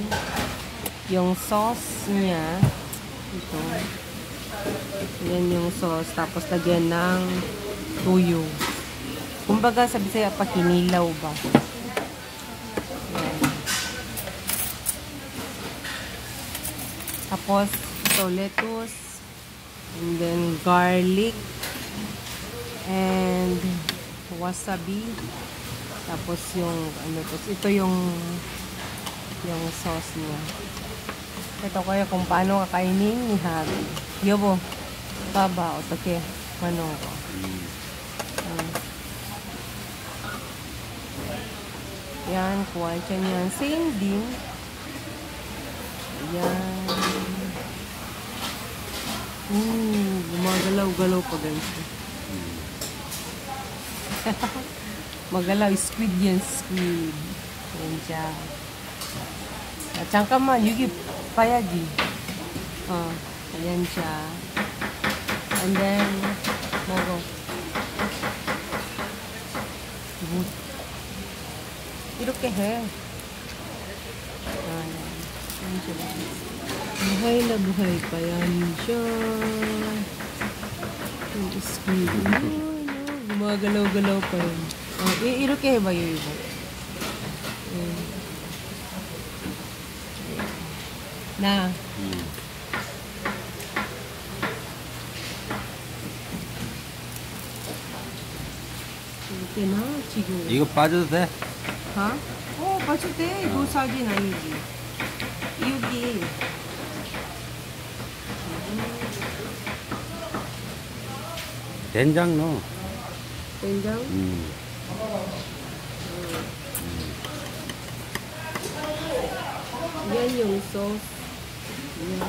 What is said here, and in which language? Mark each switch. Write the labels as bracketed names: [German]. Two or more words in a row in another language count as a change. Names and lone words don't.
[Filipino] Yung sauce niya, ito. Yan yung sauce, tapos lagyan ng tuyo. Kumbaga, sabi sa'yo, pakinilaw ba? Ayan. Tapos, ito, [English] lettuce, and then garlic, and wasabi, [Filipino] tapos yung ito yung sauce niya. Ito kaya kung paano kakainin ni Habi. Yobo, baba o take mano ko. Yan, kuha siya niyan. Same din. Yan. Gumagalaw-galaw pa ganito. Magalaw, squid yan, squid. Yan siya. [Korean] 잠깐만, 여기 봐야지. [Filipino] Ayan siya. [English] And then, [Korean] 먹어. 이렇게 해. [Filipino] Ayan siya. Buhay na buhay pa yan siya. Yung squid. Gumagalaw-galaw pa yun. [Korean] 이렇게 해봐요, 이거. 나. 이렇게 나, 지금. 이거 빠져도 돼? 빠져도 돼. 이거 사진 아니지. 여기. 된장 넣어. [Filipino] Pinggang? Yan yung sauce. Yan.